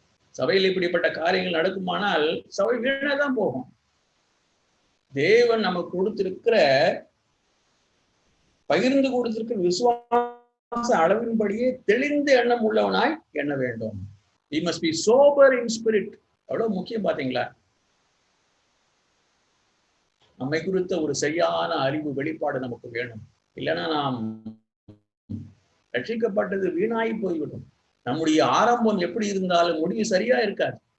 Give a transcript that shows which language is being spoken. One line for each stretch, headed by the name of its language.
Tamil: சபையில் இப்படிப்பட்ட காரியங்கள் நடக்குமானால் சபை வீணாதான் போகும். தேவன் நமக்கு கொடுத்திருக்கிற, பகிர்ந்து கொடுத்திருக்கிற விசுவாச அளவின்படியே தெளிந்த எண்ணம் உள்ளவனாய் எண்ண வேண்டும்.
English: We must be sober in spirit.
Tamil: அவ்வளவு முக்கியம் பாத்தீங்களா? நம்மை குறித்த ஒரு சரியான அறிவு, வெளிப்பாடு நமக்கு வேணும். இல்லைன்னா நாம் ரட்சிக்கப்பட்டது வீணாகி போய்விடும். நம்முடைய ஆரம்பம் எப்படி இருந்தாலும் முடிவு சரியா இருக்காது.